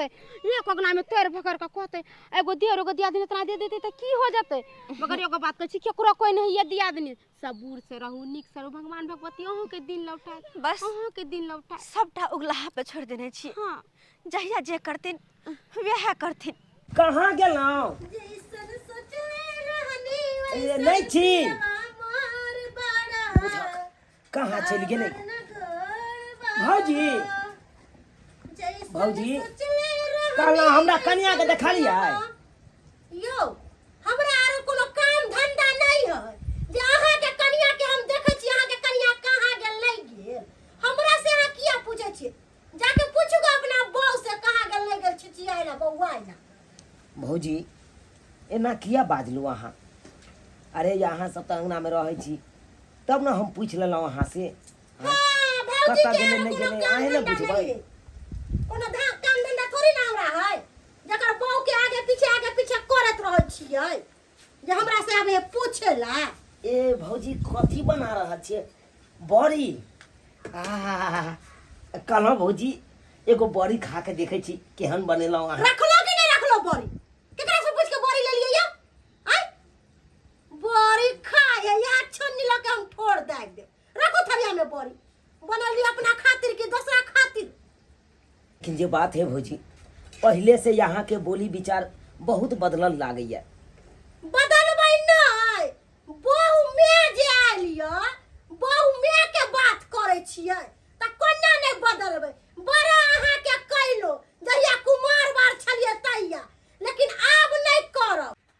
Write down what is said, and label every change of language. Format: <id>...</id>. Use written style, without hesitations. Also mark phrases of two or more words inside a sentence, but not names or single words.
<mai>एक अगना में तेर भकर के कहते एगो देर एगो दियादनी इतना दे देते त की हो जते। मगर एगो बात कहै छी, केकरो कोई नहीं ये दियादनी, सबूर से रहू, निक से रहू, भगवान भगवती अहू के दिन लौटाए, बस अहू के दिन लौटाए। सबटा उगलाहा पे छोड़ देने छी। हाँ जहिया जे करथिन वह करथिन। कहाँ गेलौं? जैसन सोचले रहनी ए, वैसन नहीं छी। मोर बड़ा कहाँ चल गेले घर भौजी? जैसन भौजी सोचले रहनी कहलौं हमरा कन्या के देखा लिया। यो हमरा आरो कोनो काम धंधा नहीं है जे अहाँ के कन्या के हम देखै छी। अहाँ के कन्या कहाँ गेल नहीं गेल, हमरा से अहाँ किया पूछै छी? जाके पूछूगा अपना बहू से कहाँ गेल नहीं गेल, छिचियाई ना बौआई ना। भौजी एना किया बाजलू अहाँ? अरे यहाँ सब अंगना में रहे छी, तब ना हम पूछ लेलौं अहाँ से। हाँ, भौजी कतऽ के गेलै आरो नहीं कोनो गेलै काम अहें ना धंधा बुझबै। नहीं है। कोनो काम धंधा थोड़ी ना हमरा है, जकर बहू के आगे पीछे करत रहै छियै जे हमरा से आगे पूछेला। ए भौजी कथी बना रहा छे? बड़ी कहलौं भौजी एगो बड़ी खा के देखे छी केहन बनेलौं अहाँ। रखलो कि नहीं रखलो बड़ी? केकरा से पूछ के बड़ी ले लियै यो? आय बड़ी खाए या छन्नी लगे हम फोड़ दे दे। रखो थरिया में बड़ी, बनली अपना खातिर कि दूसरा खातिर? लेकिन जे बात है भौजी, पहले से यहाँ के बोली विचार बहुत बदलल लागैया। बदलबै नहीं, बहू में जे आलियो, बहू में के बात करे छियै त कोना नहीं बदलबै। बड़ा अहाँ के कैलो जहिया कुमार बार छलिए तैया, लेकिन आब नहीं करब।</mai>